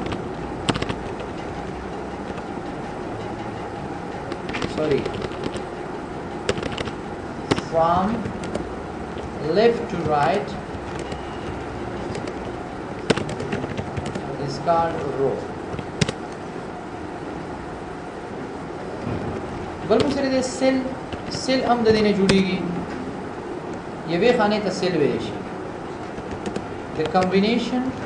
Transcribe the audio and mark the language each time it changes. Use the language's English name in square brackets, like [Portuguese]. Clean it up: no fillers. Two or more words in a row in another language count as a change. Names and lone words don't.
[English] from left to right is called row [Pashto] بل مسره د سیل هم د دینه جوړیږي یوې خانه ته سیل ویل شي [English] the combination